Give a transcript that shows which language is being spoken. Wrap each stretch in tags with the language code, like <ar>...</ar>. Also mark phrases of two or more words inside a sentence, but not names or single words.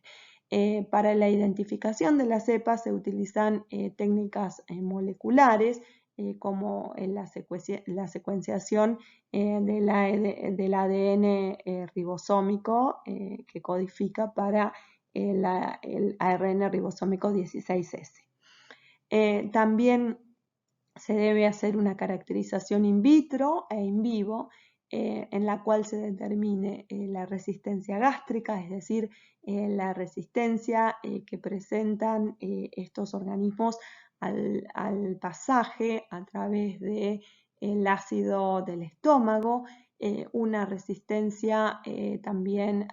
<es>Para la identificación de la cepa se utilizan técnicas moleculares como la secuenciación del ADN ribosómico que codifica para el ARN ribosómico 16S. También se debe hacer una caracterización</es> <la>in vitro</la> <es>e</es> <la>in vivo</la> <es>en la cual se determine la resistencia gástrica, es decir, la resistencia que presentan estos organismos al pasaje a través del ácido del estómago, una resistencia también</es>